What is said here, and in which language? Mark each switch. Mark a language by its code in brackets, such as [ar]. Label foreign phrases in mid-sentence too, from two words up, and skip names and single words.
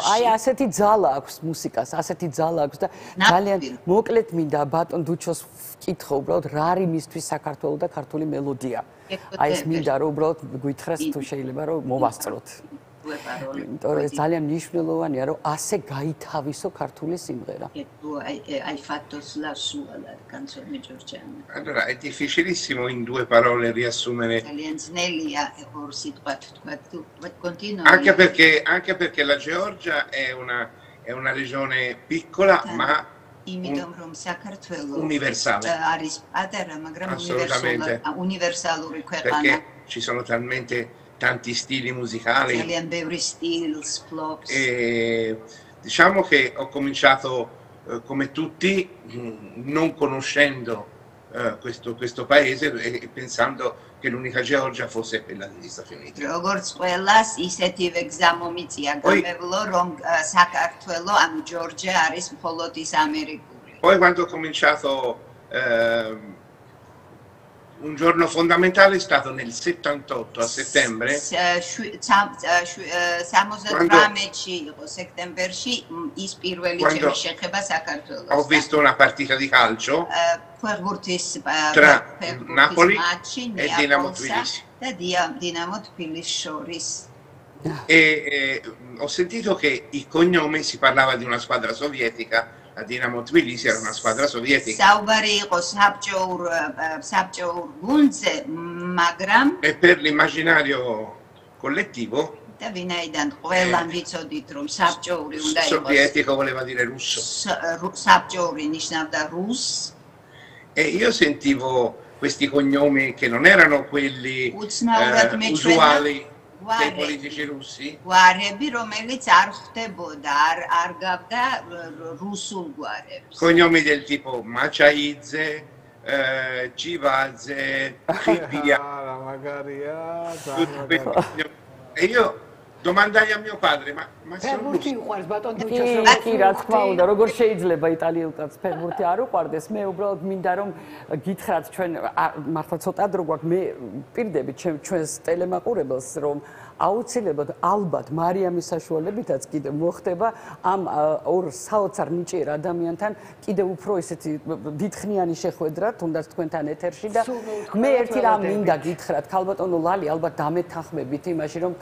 [ka] აი ასეთი ძალა აქვს მუსიკას, ასეთი ძალა აქვს და ძალიან მოკლედ მინდა ბატონ დუჩოს ვკითხო უბრალოდ რა არის მისთვის საქართველო და ქართული მელოდია. აი ეს მინდა რომ უბრალოდ გვითხრას თუ შეიძლება რომ მოვასწროთ. იმიტომ რომ ეს ძალიან მნიშვნელოვანია რომ ასე გაითავისო ქართული სიმღერა. [it] Hai fatto la sua la canzone georgiana. Allora è difficilissimo in due parole riassumere. [ka] Ძალიან ძნელია ორ სიტყვად თქვა, თუ continua. [it] Anche perché la Georgia è una regione piccola ma [ka] იმიტომ რომ საქართველო [it] universale. [ka] არის პატარა, მაგრამ universalouri ქვეყანა. [it] Perché ci sono talmente tanti stili musicali. [ka] Ძალიან ბევრი სტილს ფლობს. [it] E diciamo che ho cominciato come tutti non conoscendo questo paese e pensando che l'unica Georgia fosse quella degli Stati Uniti. [ka] როგორც ყველას ისეთივე გზა მომიწია გამევლო რომ საქართველო ანუ ჯორჯია არის მხოლოდ ის ამერიკული. [it] Poi quando ho cominciato un giorno fondamentale è stato nel 78 a settembre. [ka] 78-ში იყო სექტემბერში ის პირველი ჩემი შეხება საქართველოს. [it] Ho visto una partita di calcio [ka] ფეხბურთის [it] tra Napoli e Dinamo Tbilisi. [ka] და Dinamo Tbilisi შორის. [it] E ho sentito che il cognome si parlava di una squadra sovietica. La Dinamo Tbilisi era una squadra sovietica. [ka] საუბარი იყო საბჭოურ გუნდზე, მაგრამ [it] e per l'immaginario collettivo [ka] და ვინაიდან ყველამ ვიცოდით რომ საბჭოური უნდა იყოს [it] sovietico voleva dire russo. [ka] საბჭოური ნიშნავდა რუს. [it] E io sentivo questi cognomi che non erano quelli usuali dei politici russi. [ka] გვარები, რომელიც არ ხდებოდა, არ გავდა რუსულ გვარებს. [it] Cognomi del tipo Machaidze, Civadze, Cibia. E io domandai a mio padre, ma sono russi? [ka] კი, რა თქმა უნდა, როგორ შეიძლება იტალიელ კაცს ფეხბურთი არ უყვარდეს? მე უბრალოდ მინდა რომ გითხრათ ჩვენ მართლა ცოტა დრო გვაქვს, მე პირდებით ჩვენს ტელემაყურებელს რომ აუცილებლად ალბათ მარიამის საშუალებითაც კიდე მოხდება ამ ორ საოცარ ნიჭიერ ადამიანთან კიდე უფრო ესეთი დიდხნიანი შეხვედრა თუნდაც თქვენთან ეთერში და მე ერთი რამ მინდა გითხრათ ქალბატონო ლალი ალბათ დამეთანხმებით იმაში რომ